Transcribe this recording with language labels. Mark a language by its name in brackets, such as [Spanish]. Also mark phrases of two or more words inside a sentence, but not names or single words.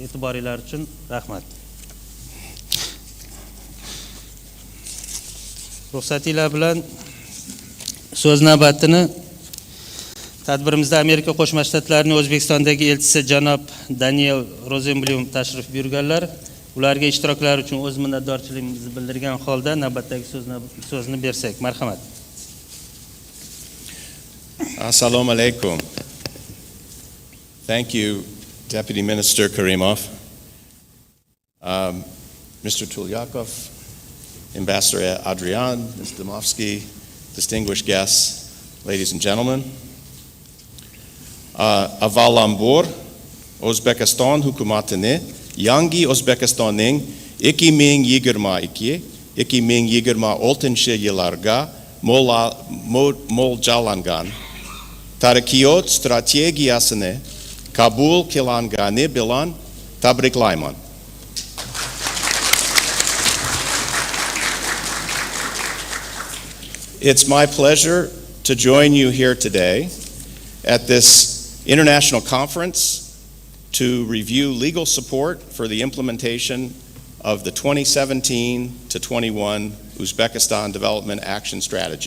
[Uzbek] E'tiboringlar uchun rahmat. Ruxsatinglar bilan so'z navbatini tadbirimizda Amerika Qo'shma Shtatlarining O'zbekistondagi elchisi janob Daniel Rozenblum tashrif buyurganlar. Ularga ishtiroklari uchun o'z minnatdorchiligimizni bildirgan holda navbatdagi so'zni bersak. Marhamat. Assalomu alaykum. [English] Thank you, Deputy Minister Karimov, Mr. Tulyakov, Ambassador Adrian, Ms. Domovsky, distinguished guests, ladies and gentlemen. [Uzbek] Avvalambor, O'zbekiston hukumatini Yangi O'zbekistonning 2022-2026 yillarga mo'ljallangan taraqqiyot strategiyasini qabul qilingani bilan tabriklayman. [English] It's my pleasure to join you here today at this international conference to review legal support for the implementation of the 2017 to 21 Uzbekistan Development Action Strategy.